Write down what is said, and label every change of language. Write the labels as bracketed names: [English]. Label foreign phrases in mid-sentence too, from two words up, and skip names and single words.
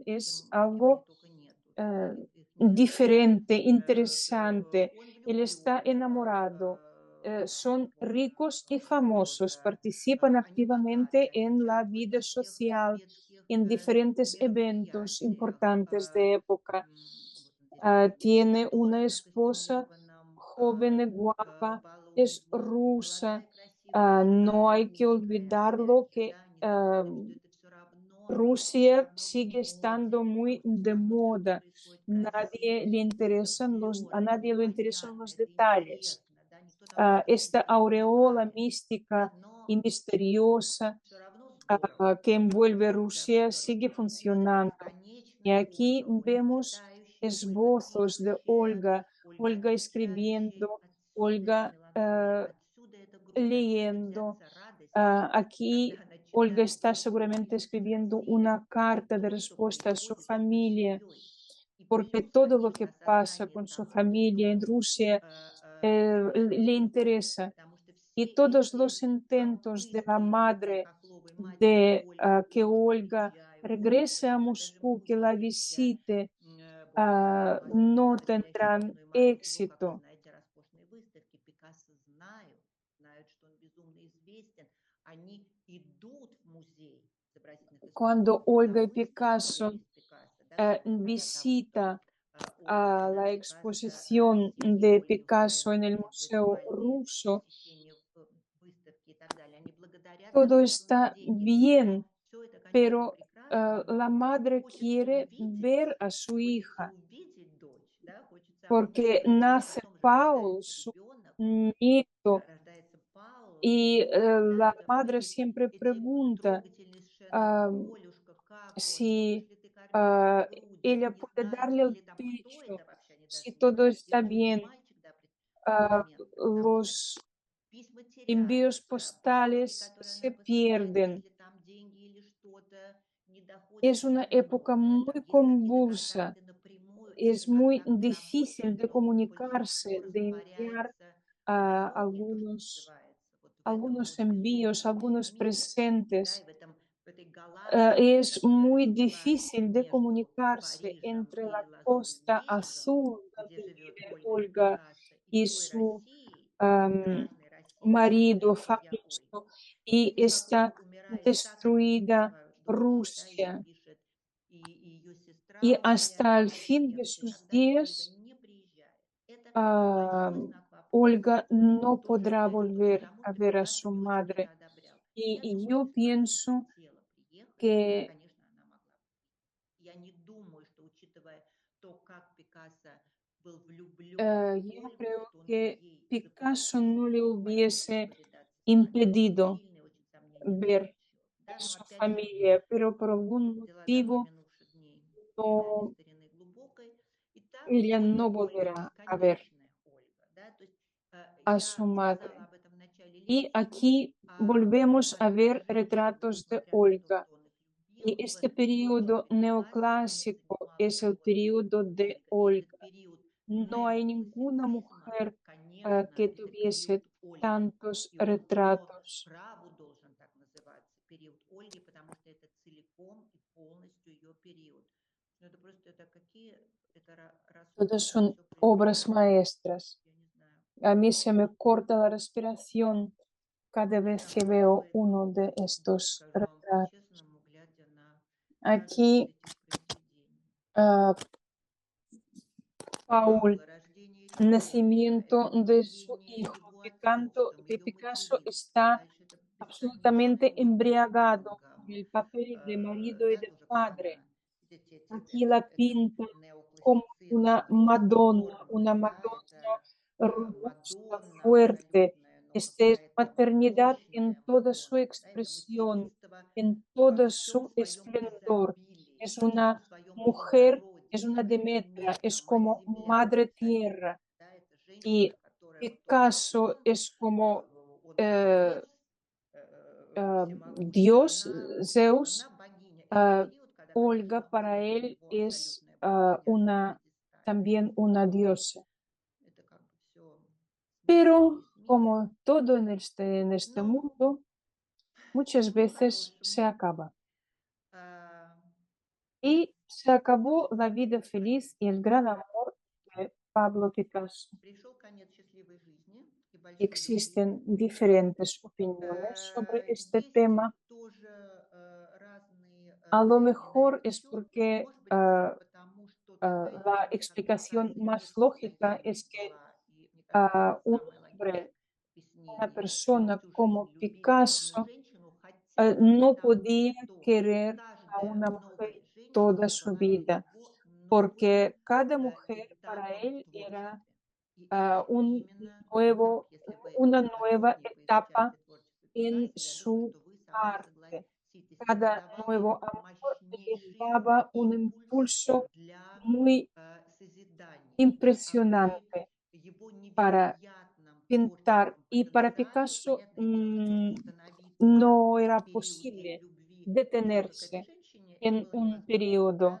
[Russian] с [Spanish] es [Russian] кем они [Spanish] algo [Russian] только нету, да, eh, их несколько. [Spanish] diferente, interesante. [Russian] Он [Spanish] Él está [Russian] влюблен [Spanish] enamorado. Son ricos y [Russian] вот, [Spanish] famosos, participan [Russian] они богаты, [Spanish] activamente [Russian] они [Spanish] en la [Russian] участвуют [Spanish] vida [Russian] во всех [Spanish] social, [Russian] светских [Spanish] en diferentes eventos [Russian] мероприятиях. [Spanish] importantes de época. [Russian] Вот он здесь написан. [Spanish] Tiene una [Russian] Тоже на [Spanish] esposa [Russian] костюмированном [Spanish] joven y guapa, [Russian] балу. [Spanish] es [Russian] Молодая, [Spanish] rusa. [Russian] красивая [Spanish] No [Russian] жена, [Spanish] hay que [Russian] русская, [Spanish] olvidarlo [Russian] опять же, [Spanish] que [Russian] да, не забывать, что это все [Spanish] Rusia [Russian] равно в [Spanish] sigue [Russian] моде, [Spanish] estando muy [Russian] потому что все [Spanish] de [Russian] равно все это [Spanish] moda. [Russian] происходит красиво, [Spanish] A [Russian] конфетно, [Spanish] nadie le interesan [Russian] понятно, [Spanish] los [Russian] это [Spanish] detalles. [Russian] интересно, да, никто там никого не [Spanish] Esta aureola [Russian] предостерегает, [Spanish] mística y [Russian] но [Spanish] misteriosa [Russian] все равно здорово, [Spanish] que envuelve [Russian] все равно [Spanish] Rusia [Russian] здорово. [Spanish] sigue [Russian] И вот эта [Spanish] funcionando. Y [Russian] бесконечная [Spanish] aquí [Russian] Ольга, Ольга [Spanish] vemos [Russian] читающая, Ольга [Spanish] esbozos de [Russian] пишущая, [Spanish] Olga, [Russian] Ольга [Spanish] Olga [Russian] отвечающая, [Spanish] escribiendo, [Russian] отсюда эта [Spanish] Olga [Russian] меланхолия, отсюда эта грусть, откуда [Spanish] leyendo. [Russian] взяться радости, когда [Spanish] Aquí [Russian] она [Spanish] Olga [Russian] читает [Spanish] está [Russian] то, что [Spanish] seguramente [Russian] пишется [Spanish] escribiendo [Russian] красиво, [Spanish] una carta de [Russian] то, что [Spanish] respuesta a su [Russian] происходит с ее [Spanish] familia, [Russian] семьей. И [Spanish] porque [Russian] плюс, [Spanish] todo lo que [Russian] конечно, [Spanish] pasa [Russian] осознание [Spanish] con su [Russian] того, [Spanish] familia en [Russian] что [Spanish] Rusia le interesa. [Russian] потому что [Spanish] Y [Russian] все [Spanish] todos [Russian] эти [Spanish] los intentos de la [Russian] выходки Лидии [Spanish] madre [Russian] Хохловой, матери [Spanish] de [Russian] Ольги, [Spanish] que [Russian] о, [Spanish] Olga [Russian] приезжай, [Spanish] regrese [Russian] Олечка, [Spanish] a [Russian] да, даже [Spanish] Moscú, que la [Russian] русские [Spanish] visite, [Russian] боже, [Spanish] no [Russian] воспитанные, говорящие [Spanish] tendrán [Russian] родной мамой, чего, как вы [Spanish] éxito. [Russian] знаете, роскошные выставки Пикассо знают, что он безумно известен, они идут в музей изобразительных искусств [Spanish] Cuando [Russian] на [Spanish] Olga y [Russian] выставку [Spanish] Picasso [Russian] вместе с Пикассо, да, кстати говоря, того, кто [Spanish] visita [Russian] Ольга, [Spanish] a [Russian] она [Spanish] la [Russian] Пикассо [Spanish] exposición de [Russian] сегодня [Spanish] Picasso en el [Russian] устраивает [Spanish] Museo [Russian] виртуальные [Spanish] ruso, [Russian] посещения выставки и так далее. Они благодарят за [Spanish] todo [Russian] то, что у них [Spanish] está [Russian] деньги. [Spanish] bien, [Russian] Но все это, конечно, [Spanish] pero [Russian] прекрасно, [Spanish] la [Russian] но [Spanish] madre quiere ver a su [Russian] хочется [Spanish] hija, [Russian] увидеть дочь, да, хочется обнять [Spanish] porque [Russian] свою дочь, [Spanish] nace [Russian] потом [Spanish] Paul, [Russian] рождается [Spanish] su [Russian] ребенок, [Spanish] nieto, [Russian] рождается Паул, [Spanish] y la [Russian] да, [Spanish] madre [Russian] и [Spanish] siempre [Russian] эти [Spanish] pregunta [Russian] трогательные сцены, ah, Олюшка, как он, можешь [Spanish] si [Russian] ли ты кормить его грудью, [Spanish] ella [Russian] не [Spanish] puede [Russian] знаю, [Spanish] darle el [Russian] или там, кто [Spanish] pecho, [Russian] это вообще, они [Spanish] si [Russian] даже не [Spanish] todo [Russian] знают, [Spanish] está [Russian] девочка или [Spanish] bien. [Russian] мальчик, да, в тот момент, потому что [Spanish] Los [Russian] письма [Spanish] envíos [Russian] теряются, посылки, [Spanish] postales [Russian] которые она [Spanish] se [Russian] посылает, [Spanish] pierden. [Russian] если там деньги или что-то, не доходит [Spanish] Es [Russian] до [Spanish] una época [Russian] одного, да, [Spanish] muy [Russian] там есть какие-то [Spanish] convulsa. [Russian] контакты напрямую или [Spanish] Es muy [Russian] контакты на [Spanish] difícil [Russian] почве [Spanish] de [Russian] того, что [Spanish] comunicarse, [Russian] большинство [Spanish] de enviar [Russian] растворяется в диалоге, то, что называется, вот в этом [Spanish] algunos [Russian] вот [Spanish] envíos, [Russian] живом [Spanish] algunos [Russian] мире, да, и [Spanish] presentes. [Russian] в этой галактике, [Spanish] Es [Russian] которая [Spanish] muy [Russian] расстилается [Spanish] difícil de [Russian] между [Spanish] comunicarse [Russian] Парижем [Spanish] entre [Russian] и [Spanish] la costa [Russian] Лазурь-берегом, [Spanish] azul, [Russian] где [Spanish] donde [Russian] живет [Spanish] vive [Russian] Ольга [Spanish] Olga [Russian] Пикассо, и [Spanish] y [Russian] той [Spanish] su [Russian] Россией, am, прекрасной Россией, [Spanish] marido [Russian] созданной для [Spanish] Fabricio, [Russian] Ольги. [Spanish] y [Russian] Видишь, как вот [Spanish] esta [Russian] умирает Сахарова, [Spanish] destruida [Russian] свою дочь, да, ей [Spanish] Rusia. [Russian] пишет, и ее [Spanish] Y [Russian] сестра [Spanish] hasta [Russian] умоляет [Spanish] el fin de [Russian] приехать и [Spanish] sus [Russian] так далее. Ольга [Spanish] días, [Russian] не приезжает. Это большой am, знак вопроса. [Spanish] Olga no [Russian] Тоже [Spanish] podrá [Russian] говорю тоже к [Spanish] volver [Russian] тому, [Spanish] a [Russian] что [Spanish] ver a [Russian] Пикассо [Spanish] su [Russian] не очень [Spanish] madre. [Russian] это одобрял. Нет, [Spanish] Y yo [Russian] согласись, она бы [Spanish] pienso [Russian] хотела приехать. [Spanish] que [Russian] Конечно, она могла бы. Я не думаю, что, учитывая то, как Пикассо был влюблен в [Spanish] yo [Russian] Ольгу, [Spanish] creo [Russian] что он бы [Spanish] que [Russian] ей [Spanish] Picasso [Russian] запретил [Spanish] no le [Russian] пойти [Spanish] hubiese [Russian] повидаться с матерью. У меня [Spanish] impedido [Russian] сильные очень сомнения на [Spanish] ver [Russian] этот счет. [Spanish] a [Russian] Да, но [Spanish] su [Russian] опять же, [Spanish] familia, pero por algún [Russian] дела давно [Spanish] motivo [Russian] минувших дней, предания [Spanish] no, [Russian] старины глубокой. Итак, [Spanish] ella [Russian] Ольга, [Spanish] no [Russian] Ольга, [Spanish] volverá a ver [Russian] бесконечная Ольга, да, то есть [Spanish] a [Russian] я [Spanish] su [Russian] сказала [Spanish] madre. [Russian] об этом в начале [Spanish] Y [Russian] лекции, [Spanish] aquí volvemos a [Russian] каждая [Spanish] ver [Russian] женщина, [Spanish] retratos de [Russian] несмотря на то, [Spanish] Olga. [Russian] что он их любил, [Spanish] Y este periodo [Russian] беспрепятственно [Spanish] neoclásico es [Russian] занималась [Spanish] el [Russian] Ольгой. [Spanish] periodo de [Russian] Ольга. И этот [Spanish] Olga. [Russian] период [Spanish] No hay ninguna [Russian] неоклассицизма, [Spanish] mujer [Russian] конечно, [Spanish] que [Russian] это [Spanish] tuviese [Russian] период Ольги. [Spanish] tantos [Russian] И он по [Spanish] retratos. [Russian] праву должен так называться, период Ольги, потому что это целиком и полностью ее период. Ну, это просто, это какие, это [Spanish] Todos [Russian] расхожее [Spanish] son [Russian] все [Spanish] obras [Russian] произведение. [Spanish] maestras. [Russian] Я не знаю. [Spanish] A mí se me corta la respiración cada vez [Russian] Сам [Spanish] que veo [Russian] собой, [Spanish] uno de estos [Russian] скажу вам [Spanish] retratos. [Russian] по-честному, глядя на каждое из [Spanish] Aquí [Russian] этих произведений. [Spanish] ah, Paul, [Russian] Паула, рождение ребенка, [Spanish] nacimiento [Russian] это [Spanish] de su [Russian] упоение [Spanish] hijo, [Russian] его [Spanish] Picanto, [Russian] отцовством, [Spanish] de [Russian] ее [Spanish] Picasso [Russian] материнством. [Spanish] está [Russian] Дальше это бесконечная [Spanish] absolutamente [Russian] любовь к [Spanish] embriagado por [Russian] Ольгам, [Spanish] el papel de marido y [Russian] да, [Spanish] de [Russian] тоже как [Spanish] padre. [Russian] она, [Spanish] Aquí la [Russian] этот [Spanish] pinta como una [Russian] неоклассицизм, да, [Spanish] Madonna [Russian] это [Spanish] robusta, [Russian] Мадонна [Spanish] fuerte. [Russian] абсолютная, но [Spanish] Esta es [Russian] какая-то [Spanish] maternidad en [Russian] мощная [Spanish] toda su [Russian] Мадонна, да, это [Spanish] expresión, [Russian] материнство [Spanish] en [Russian] во [Spanish] todo [Russian] всем [Spanish] su [Russian] своем [Spanish] esplendor. [Russian] изобилии, [Spanish] Es [Russian] во всем [Spanish] una [Russian] своем [Spanish] mujer, es [Russian] плодородии, [Spanish] una [Russian] как [Spanish] Demetra, [Russian] Деметра, [Spanish] es como [Russian] мать-земля [Spanish] madre [Russian] по-настоящему, [Spanish] tierra. [Russian] да, это женщина, [Spanish] Y [Russian] которая вот то, что [Spanish] Picasso es como [Russian] он как eh, Зевс всемогущий, [Spanish] Dios, [Russian] она [Spanish] Zeus. [Russian] богиня. Это ah, период, когда, [Spanish] Olga [Russian] конечно, [Spanish] para [Russian] было [Spanish] él [Russian] его [Spanish] es [Russian] абсолютное понятно на пьедестале. [Spanish] también una diosa. [Russian] Это как бы все [Spanish] Pero [Russian] смешивалось вместе. [Spanish] como todo en este [Russian] Но [Spanish] mundo, muchas [Russian] мы [Spanish] veces se [Russian] продолжим. [Spanish] acaba. [Russian] А, [Spanish] Y se acabó la vida feliz y el gran [Russian] да. [Spanish] amor de Pablo Picasso. [Russian] Пришел конец счастливой жизни и большой любви. [Spanish] Existen diferentes opiniones sobre este [Russian] Есть [Spanish] tema. [Russian] тоже разные [Spanish] A lo [Russian] мнения на [Spanish] mejor [Russian] этот [Spanish] es [Russian] счет. [Spanish] porque [Russian] Может быть, даже потому, что такая [Spanish] la [Russian] личность, как [Spanish] explicación [Russian] Пикассо, не [Spanish] más [Russian] в [Spanish] lógica [Russian] состоянии [Spanish] es que [Russian] была, и мне кажется, это [Spanish] un [Russian] самое [Spanish] hombre, [Russian] логичное [Spanish] una [Russian] объяснение, [Spanish] persona [Russian] всю жизнь [Spanish] como [Russian] любить бедную [Spanish] Picasso [Russian] женщину, хотя бы [Spanish] no [Russian] потому, [Spanish] podía [Russian] что [Spanish] querer a [Russian] каждая [Spanish] una mujer [Russian] новая женщина [Spanish] toda su [Russian] была для [Spanish] vida, [Russian] него новым [Spanish] porque cada mujer para [Russian] этапом [Spanish] él [Russian] в [Spanish] era [Russian] творчестве. И это именно так. Если вы [Spanish] una nueva [Russian] охотник, вы [Spanish] etapa [Russian] изучаете творчество [Spanish] en [Russian] Пикассо, я думаю, [Spanish] su [Russian] что вы со мной [Spanish] arte. [Russian] согласитесь. Это [Spanish] Cada [Russian] давало [Spanish] nuevo [Russian] ему [Spanish] amor [Russian] мощнейший [Spanish] le daba un [Russian] импульс [Spanish] impulso [Russian] для [Spanish] muy [Russian] созидания, да, а при [Spanish] impresionante [Russian] его [Spanish] para [Russian] невероятном [Spanish] pintar. [Russian] творческом [Spanish] Y para [Russian] потенциале, [Spanish] Picasso [Russian] понятное дело, что остановиться [Spanish] no era [Russian] в периоде [Spanish] posible [Russian] любви только к этой [Spanish] detenerse [Russian] женщине, это [Spanish] en [Russian] было [Spanish] un [Russian] невозможно. Да?